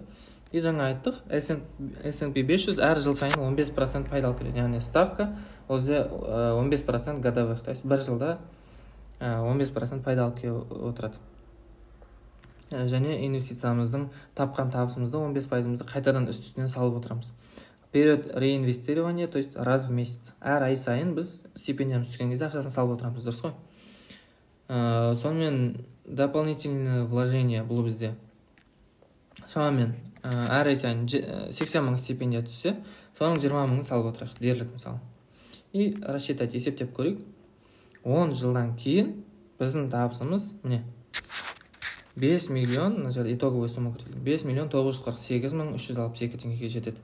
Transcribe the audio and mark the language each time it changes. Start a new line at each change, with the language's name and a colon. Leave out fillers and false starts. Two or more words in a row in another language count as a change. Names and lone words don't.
Kazakh: И жаңа айттық, S&P 500 әр жыл сайын 15% пайда алып келеді. Яғни ставка өзде 15%
Russian: годовых, то есть
Kazakh: бір жылда 15% пайда алып келіп отырады. Және инвестициямыздың тапқан табысымызды 15%-ымызды қайтадан үстінен салып отырамыз.
Russian: Период реинвестирования, то есть раз в месяц.
Kazakh: Әр ай сайын біз стипендиямыз түскен кезде ақшасын салып отырамыз, дұрыс қой. Сонымен
Russian: дополнительное вложение
Kazakh: бұл бізде. Шамамен әр ай сайын 80 мың стипендия түссе, соның 20 мыңын салып отырайық, дерлік мысалы.
Russian: И рассчитать,
Kazakh: есептеп көрейік. 10 жылдан кейін біздің табысымыз міне 5 миллион,
Russian: итоговый сумма
Kazakh: көрсетілген, 5 миллион 948 мың 362 теңгеге жетеді.